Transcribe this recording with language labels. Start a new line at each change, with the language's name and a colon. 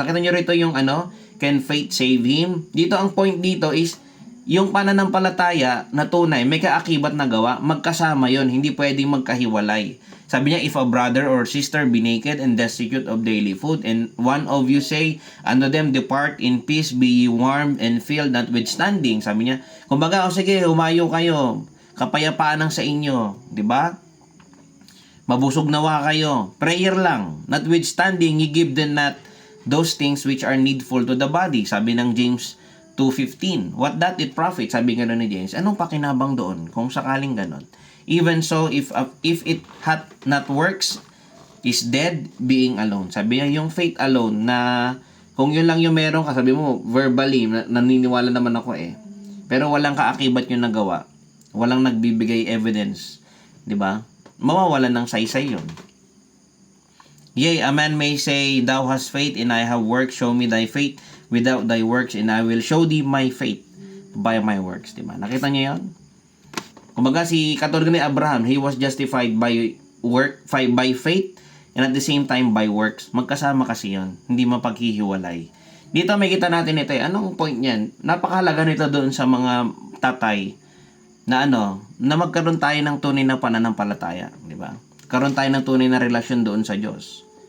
Filipino: Nakita nyo rito yung
English: can faith save him?
Filipino: Dito ang point dito is, yung pananampalataya na tunay, may kaakibat na gawa, magkasama yon, hindi pwedeng magkahiwalay. Sabi niya,
English: if a brother or sister be naked and destitute of daily food, and one of you say unto them, depart in peace, be ye warmed and filled, notwithstanding.
Filipino: Sabi niya, kumbaga, sige, humayo kayo, kapayapaan ang sa inyo, di ba? Mabusog nawa kayo. Prayer lang.
English: Notwithstanding, ye give them not those things which are needful to the body.
Filipino: Sabi ng James 2:15.
English: What doth it profit?
Filipino: Sabi nga ni James. Anong pakinabang doon? Kung sakaling ganon.
English: Even so, if it hath not works, is dead being alone.
Filipino: Sabi niya, yung faith alone na kung yun lang yung meron ka, sabi mo, verbally, naniniwala naman ako pero walang kaakibat yung nagawa. Walang nagbibigay evidence. Di ba? Mawawalan ng saysay yun.
English: Yea, a man may say, thou hast faith, and I have works, show me thy faith without thy works, and I will show thee my faith by my works.
Filipino: Diba? Nakita niyo yun? Kumbaga katulad ni Abraham,
English: he was justified by faith, and at the same time by works.
Filipino: Magkasama kasi yun. Hindi mapaghihiwalay. Dito may kita natin ito Anong point niyan? Napakahalaga nito doon sa mga tatay na na magkaroon tayo ng tunay na pananampalataya, di ba? Karoon tayo ng tunay na relasyon doon sa Diyos.